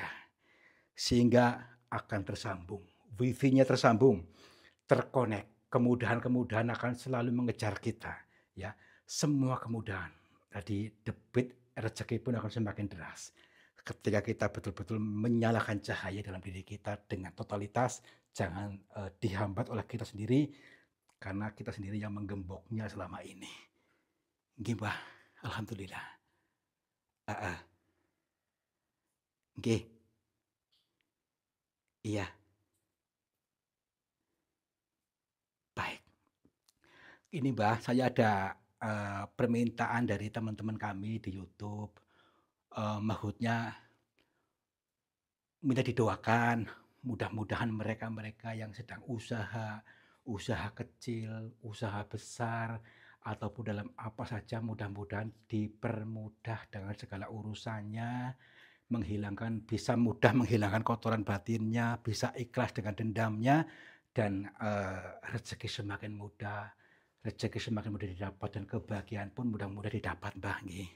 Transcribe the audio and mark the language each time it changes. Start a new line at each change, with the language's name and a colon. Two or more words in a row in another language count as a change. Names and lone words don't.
Indonesian: Sehingga akan tersambung, wifi-nya tersambung, terkonek, kemudahan-kemudahan akan selalu mengejar kita, ya. Semua kemudahan. Tadi debit rezeki pun akan semakin deras. Ketika kita betul-betul menyalakan cahaya dalam diri kita dengan totalitas, jangan dihambat oleh kita sendiri, karena kita sendiri yang menggemboknya selama ini. Nggih, Mbah. Alhamdulillah. Heeh. Nggih. Iya. Baik. Ini Mbah, saya ada permintaan dari teman-teman kami di YouTube. Maksudnya minta didoakan, mudah-mudahan mereka-mereka yang sedang usaha, usaha kecil, usaha besar, ataupun dalam apa saja mudah-mudahan dipermudah dengan segala urusannya, bisa mudah menghilangkan kotoran batinnya, bisa ikhlas dengan dendamnya, dan rezeki semakin mudah, rezeki semakin mudah didapat dan kebahagiaan pun mudah-mudah didapat, Mbah, nggih.